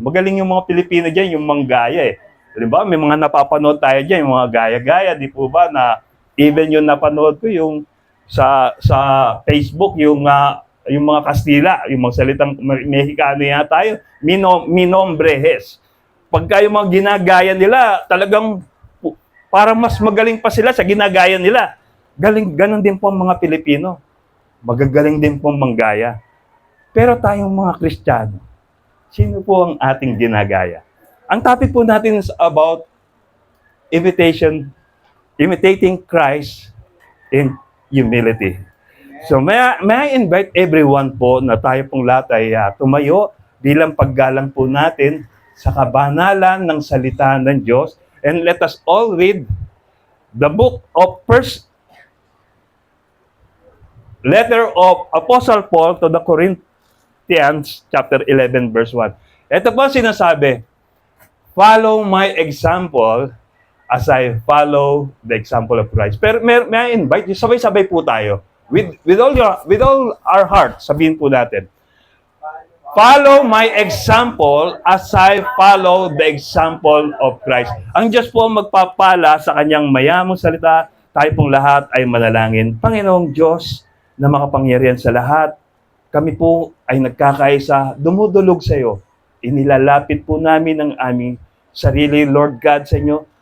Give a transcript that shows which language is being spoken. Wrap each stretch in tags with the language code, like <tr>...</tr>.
<tl>Magaling yung mga Pilipino dyan, yung manggaya eh. Diba? May mga napapanood tayo dyan, yung mga gaya-gaya, di po ba, na even yung napanood ko, yung sa Facebook, yung mga Kastila, yung mga salitang Mexicano yata tayo, minombrehes. Pagka yung mga ginagaya nila, talagang parang mas magaling pa sila sa ginagaya nila. Ganon din po ang mga Pilipino. Magagaling din po manggaya. Pero tayong mga Kristiyano, sino po ang ating ginagaya? Ang topic po natin</tl> <en>is about imitating Christ in humility. So may I invite everyone</en> <tl>po na tayo pong lahat ay tumayo bilang paggalang po natin sa kabanalan ng salita ng Diyos.</tl> <en>And let us all read the book of Letter of Apostle Paul to the Corinthians, chapter 11, verse 1.</en> <tl>Ito po sinasabi,</tl> <en>follow my example as I follow the example of Christ. Pero may I invite you,</en> <tl>sabay-sabay po tayo.</tl> <en>With all our heart,</en> <tl>sabihin po natin,</tl> <en>follow my example as I follow the example of Christ.</en> <tl>Ang Diyos po magpapala sa kanyang mayamang salita, tayo pong lahat ay manalangin. Panginoong Diyos, na makapangyarihan sa lahat, kami po ay nagkakaisa, dumudulog sa iyo. Inilalapit po namin ang aming sarili, Lord God, sa inyo.</tl>